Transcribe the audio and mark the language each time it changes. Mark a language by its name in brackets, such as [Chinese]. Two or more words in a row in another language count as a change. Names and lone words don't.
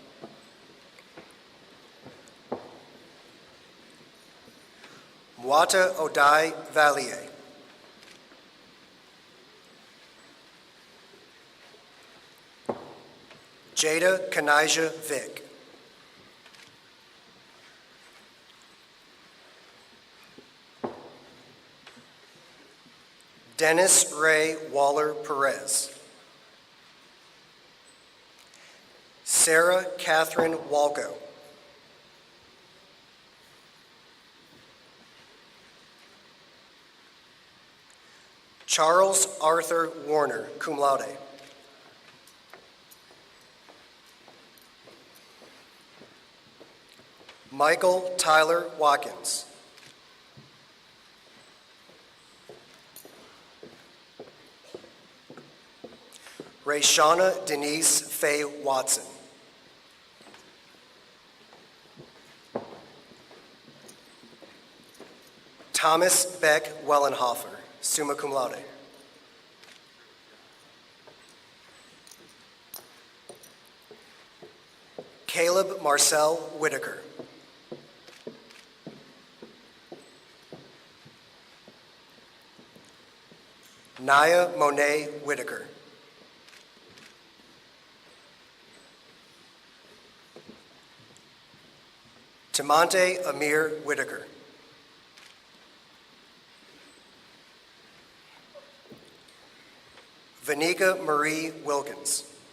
[English] Mwata Odai Valier. Jada Kanija Vick. Dennis Ray Waller Perez. Sarah Catherine Walco. Charles Arthur Warner, [Latin] cum laude. [English] Michael Tyler Watkins. Rayshana Denise Faye Watson. Thomas Beck Wellenhofer, [Latin] summa cum laude. [English] Caleb Marcel Whitaker. Naya Monet Whitaker. Tamonte Amir Whitaker. Vanika Marie Wilkins.